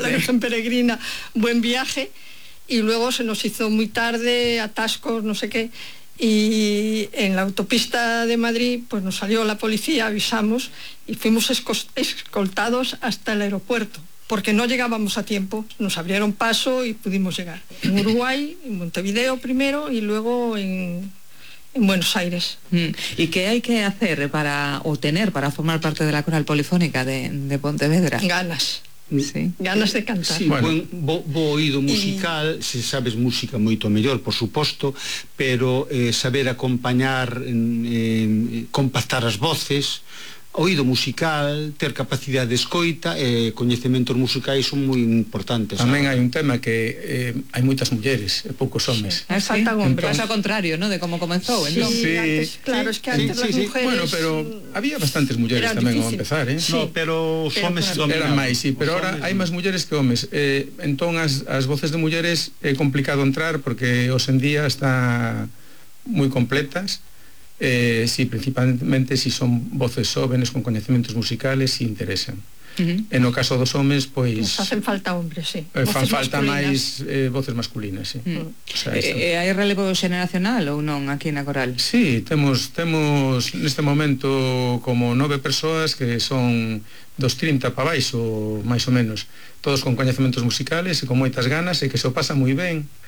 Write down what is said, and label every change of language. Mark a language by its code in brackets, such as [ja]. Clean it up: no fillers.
[es] la Virgen Peregrina buen viaje, y luego se nos hizo muy tarde, atascos, no sé qué, y en la autopista de Madrid pues nos salió la policía, avisamos y fuimos escoltados hasta el aeropuerto porque no llegábamos a tiempo. Nos abrieron paso y pudimos llegar en Uruguay, en Montevideo primero y luego en Buenos Aires. ¿Y qué hay que hacer para obtener, para formar parte de la Coral Polifónica de Pontevedra? Ganas. Sí. Ganas de cantar. Sí, bueno. [gl] bo oído musical, y se sabes música moito mellor, por suposto, pero saber acompañar, compactar as voces, oído musical, ter capacidade de escoita, coñecementos musicais son moi importantes. Tamén hai un tema que hai moitas mulleres e poucos homes. Sí, ¿sí? Entonces, ao contrario, ¿no? De como comezou, sí, entón. [es] Sí, claro, sí, es que antes sí, mujeres. [gl] Bueno, pero había bastantes mulleres tamén ao empezar, ¿eh? Sí, no, pero os homes eran máis, sí, pero ahora hai máis mulleres que homes. Entón as voces de mulleres é complicado entrar porque hoxe en día está moi completas. [es] Sí, principalmente si son voces jóvenes con conocimientos musicales y interesan. [gl] En o caso dos homens, pois... [es] Nos hacen falta hombres, sí. [gl] Fan falta máis voces masculinas, sí. Hai relevo xeneracional ou non aquí na coral? Sí, temos neste momento como 9 persoas que son dos 30 para baixo, máis ou menos. Todos con coñecementos musicales e con moitas ganas e que se o pasa moi ben.